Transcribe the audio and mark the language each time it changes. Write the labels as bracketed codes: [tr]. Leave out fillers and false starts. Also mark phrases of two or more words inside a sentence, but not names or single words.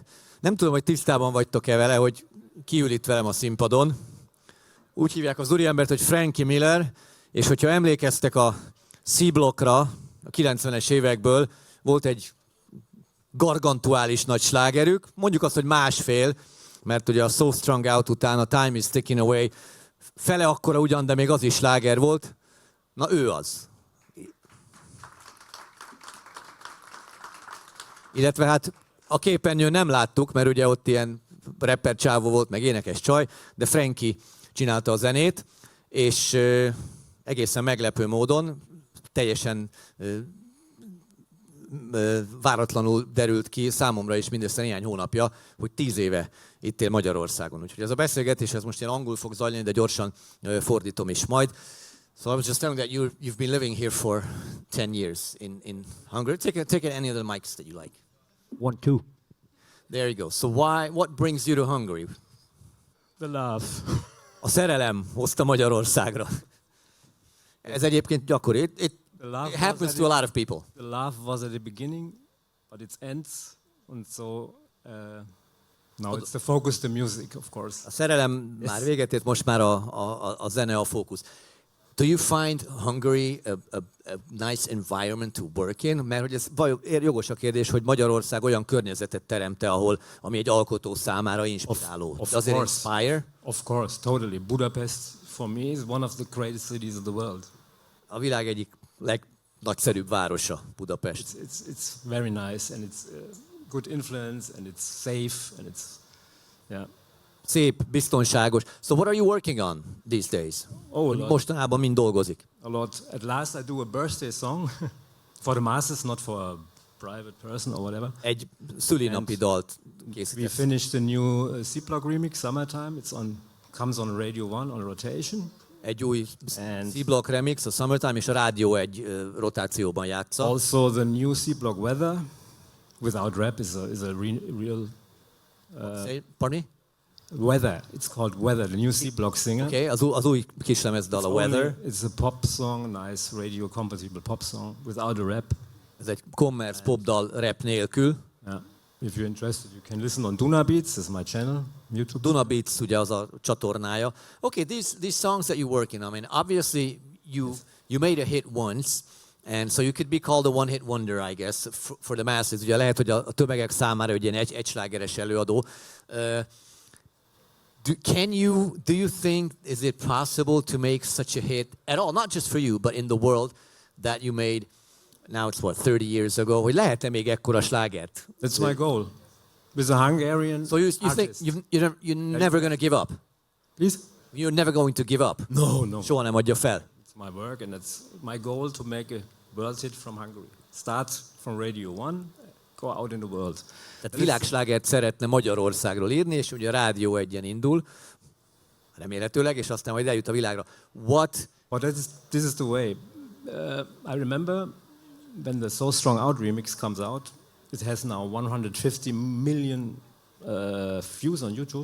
[hu] Nem tudom, hogy tisztában vagytok-e vele, hogy ki ül itt velem a színpadon. Úgy hívják az úriembert, hogy Franky Miller, és hogyha emlékeztek a C-blockra, a 90-es évekből, volt egy gargantuális nagy slágerük, mondjuk azt, hogy másfél, mert ugye a So Strung Out után a Time is Ticking Away fele akkora ugyan, de még az is sláger volt. Na ő az. Illetve hát a képernyőn nem láttuk, mert ugye ott ilyen rapper csávó volt, meg énekes csaj, de Franky csinálta a zenét, és egészen meglepő módon, teljesen váratlanul derült ki számomra is mindössze néhány hónapja, hogy 10 éve itt él Magyarországon. Úgyhogy ez a beszélgetés, ez most ilyen angol fog zajlani, de gyorsan fordítom is majd. [en] So I was just telling that you've been living here for 10 years in Hungary. Take any of the mics that you like. 1, 2. There you go. So what brings you to Hungary? The love. [hu] A szerelem hozta Magyarországra. Ez egyébként gyakori. [en] It happens to a lot of people. The love was at the beginning, but it ends, and so now it's the focus, the music, of course. [hu] A szerelem már véget ért, most már a zene a fókusz. [en] Do you find Hungary a nice environment to work in? [hu] Mert hogy ez jogos a kérdés, hogy Magyarország olyan környezetet teremt-e, ami egy alkotó számára inspiráló. [en] Does it inspire? Of course, totally. Budapest, for me, is one of the greatest cities of the world. [hu] A világ egyik legnagyszerűbb városa, Budapest. [en] It's very nice, and it's good influence, and it's safe, and it's, yeah. [hu] Szép, biztonságos. [en] So what are you working on these days? [hu] Mostanában mind dolgozik? [en] A lot. At last I do a birthday song for the masses, not for a private person or whatever. [hu] Egy szülinapi dalt készített. [en] We finished the new C-Block remix, Summertime. Comes on Radio 1 on rotation. [hu] Egy új C-Block remix, a Summertime, és a Rádió egy rotációban játsza. [en] Also the new C-Block Weather, without rap, is a real... Pardon me? Weather. It's called Weather, the new C-Block singer. [hu] Okay, az új kislemezdal, a Weather. [en] It's a pop song, nice radio-compatible pop song, without a rap. [hu] Ez egy commerce popdal rap nélkül. [en] Yeah. If you're interested, you can listen on Duna Beats, that's my channel, YouTube. [hu] Duna Beats, ugye az a csatornája. [en] Okay, these songs that you're working on, I mean, obviously you made a hit once, and so you could be called a one-hit wonder, I guess, for the masses. [hu] Ugye lehet, hogy a tömegek számára ugye egy slágeres előadó. [en] Do you think, is it possible to make such a hit at all, not just for you, but in the world that you made, now it's what, 30 years ago, [hu] hogy lehet-e még ekkora slágert? [en] That's my goal. With a Hungarian So you think you're never going to give up? Please? You're never going to give up? No. [hu] Soha nem adja fel? [en] It's my work, and it's my goal to make a world hit from Hungary. Start from Radio 1, go out in the world. [hu] Tehát világslágert szeretne Magyarországról írni, és ugye a Rádió egyen indul, remélhetőleg, és aztán majd eljut a világra. [en] But this is the way. I remember when the So Strong Out remix comes out, it has now 150 million views on YouTube.